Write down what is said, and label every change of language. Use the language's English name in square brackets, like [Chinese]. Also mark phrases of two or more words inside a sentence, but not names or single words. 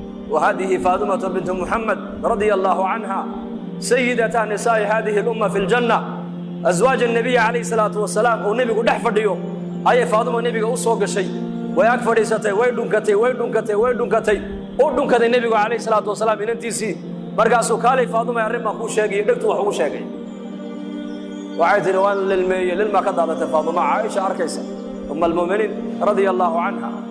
[Arabic] وهذه فاطمة بنت محمد رضي الله عنها سيدة نساء هذه الأمة في الجنة، أزواج النبي عليه الصلاة والسلام. [Somali] Oo nebigu dhex fadhiyo ayay Faatimo nebiga u soo gashay. Way ag fadhiisatay, way dhunkatay, way dhunkatay, way dhunkatay. U dhunkaday nebigu [Arabic] عليه الصلاة والسلام [Somali] inantiisii. Markaasuu, "Kaalay Faatimo, arrin baan kuu sheegay," dhegtu wax ugu sheegay. Waxay tiri, "Waan lilmeeyey, lilma ka daadatay Faatimo." Caaisha arkaysa, [Arabic] أم المؤمنين رضي الله عنها.